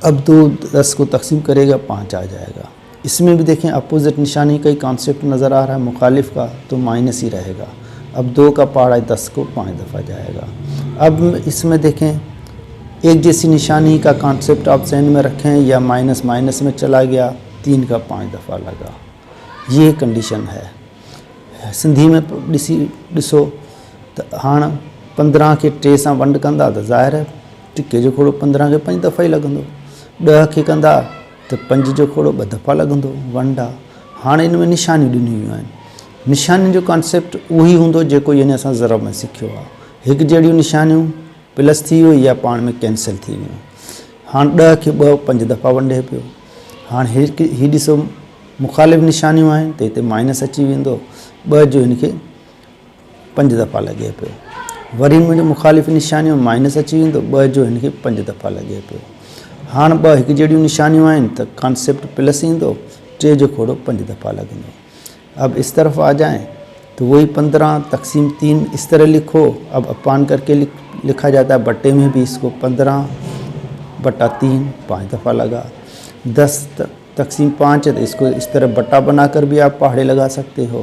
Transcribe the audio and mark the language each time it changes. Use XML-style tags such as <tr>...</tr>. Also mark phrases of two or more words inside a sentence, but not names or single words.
<ur>اب 2 10 کو تقسیم کرے گا 5 آ جائے گا۔ اس میں بھی دیکھیں اپوزٹ نشانی کا ہی کانسیپٹ نظر آ رہا ہے مخالف کا، تو مائنس ہی رہے گا. اب 2 کا پہاڑا 10 کو 5 دفعہ جائے گا۔ اب اس میں دیکھیں ایک جیسی نشانی کا کانسیپٹ آپ ذہن میں رکھیں یا مائنس مائنس میں چلا گیا، 3 کا 5 دفعہ لگا، یہ کنڈیشن ہے.</ur> <sd>सिंधी में ॾिसो त हाणे 15 खे 3 सां वंड कंदा त ज़ाहिर है टिके जो खोड़ो 15 खे 5 दफ़ा ही लॻंदो, 10 खे कंदा त 5 जो खोड़ो 2 दफ़ा लॻंदो, वंड आहे। हाणे इन में निशानियूं ॾिनियूं आहिनि, निशानियुनि जो कॉन्सेप्ट उहो ई हूंदो जेको यानी असां ज़रब में सिखियो आहे। हिकु जहिड़ियूं निशानियूं प्लस थी वियो या पाण में कैंसिल थी वियूं। हाणे 10 खे 2 5 दफ़ा वंडे पियो। हाणे हीउ ॾिसो मुखालिफ़ निशानियूं आहिनि त हिते माइनस अची वेंदो, 2 जो हिनखे 5 दफ़ा लॻे पियो। वरी मुंहिंजो मुखालिफ़ निशानियूं माइनस अची वेंदो, 2 जो हिनखे 5 दफ़ा लॻे पियो। हाणे 2 हिकु जहिड़ियूं निशानियूं आहिनि त कॉन्सेप्ट प्लस ईंदो, 3 जो खोड़ो 5 दफ़ा लगेंगे।</sd> <ur>اب اس طرف آ جائیں تو وہی 15 تقسیم 3 اس طرح لکھو. اب اپان کر کے لکھا جاتا ہے، بٹے میں بھی اس کو 15/3 5 دفعہ لگا. 10 تقسیم 5 ہے تو اس کو اس طرح بٹا بنا کر بھی آپ پہاڑے لگا سکتے ہو.</ur>